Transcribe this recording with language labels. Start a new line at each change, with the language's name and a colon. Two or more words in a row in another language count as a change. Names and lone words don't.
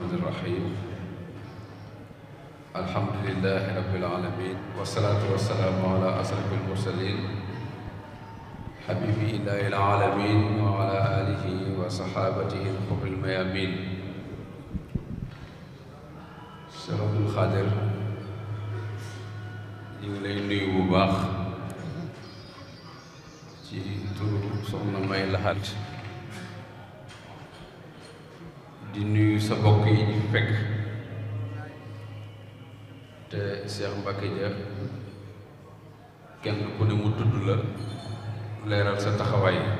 Arabic: الرحيم الحمد لله رب العالمين والصلاة والسلام على أشرف المرسلين حبيب إله العالمين وعلى آله وصحابته الغر الميامين.
Wolof: Cheikh Abdoul Khadir ñu ngi lay nuyu bu baax ci turu soxna May Lahat di nuyu sa bokk yi ñu fekk te Cheikh Mbacké Dia kenn ku ne mu tudd la leeral sa taxawaay.